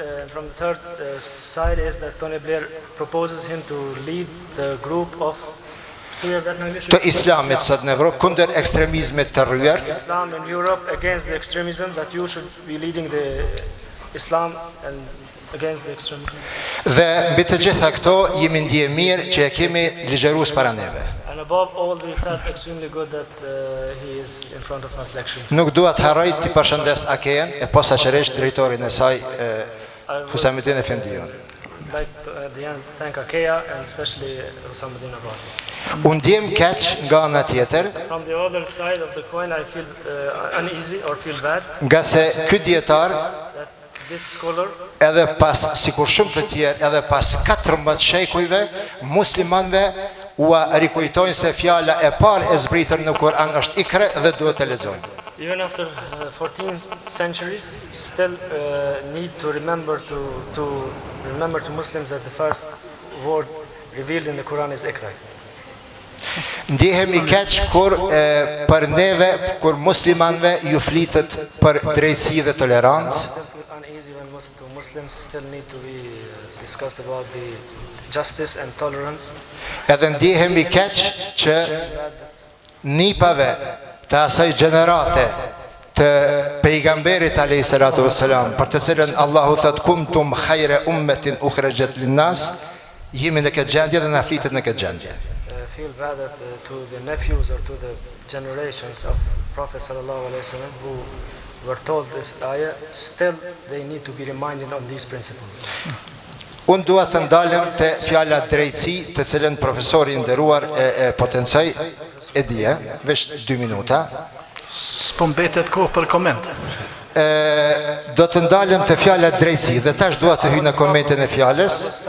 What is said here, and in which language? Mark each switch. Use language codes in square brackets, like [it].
[en] From the third side is that Tony Blair proposes him to lead the group of [sq] të Islamit sot në Evropë kundër ekstremizmit të rryer. [en] Islam in Europe against the extremism, that you should be leading the Islam and against the extremism. [sq] Dhe mbi të gjitha këto jemi ndje mirë që e kemi ligjërues para neve. [en] And above all, we felt extremely good that he is in front of us lecturing. [sq] Nuk dua të harroj të përshëndes AKE-n e posaçërisht drejtorin e saj Husamuddin Efendiun. [en] Like to, at the end, thank AKEA and especially Husamuddin Abbasi. [sq] Unë ndjem keq nga ana tjetër. [en] From the other side of the coin, I feel uneasy or feel bad. [sq] Nga se ky dietar [en] this scholar, [sq] edhe pas sikur shumë të tjerë, edhe pas 14 shekujve, muslimanëve u rikujtojnë se fjala e parë e zbritur në Kur'an është ikra dhe duhet të lexojnë. [en] Even after 14 centuries, still need to remember to Muslims that the first word revealed in the Quran is Iqra. [sq] Ndihemi keq kur për neve, kur muslimanëve ju flitet për drejtësi dhe tolerancë. [en] Uneasy when Muslims still need to be discussed about the justice and tolerance. [sq] Edhe ndihemi keq që nipave të asaj gjenerate të pejgamberit alayhi salatu wassalam, për të cilën Allahu thot [ar] kuntum khayra ummatin ukhrajat linnas, [sq] jemi në këtë gjendje dhe na flitet në këtë gjendje. [en] Feel bad that to the nephews or to the generations of Prophet sallallahu alaihi wasallam who were told this ayah, still they need to be reminded on these principles. [sq] Unë dua të ndalem te fjala drejtësi, të cilën profesori I nderuar e potencoi e dje, veç 2 minuta. S'po mbetet kohë për koment. Do të ndalem te fjala drejtësi dhe tash dua të hyj në komentin e fjalës.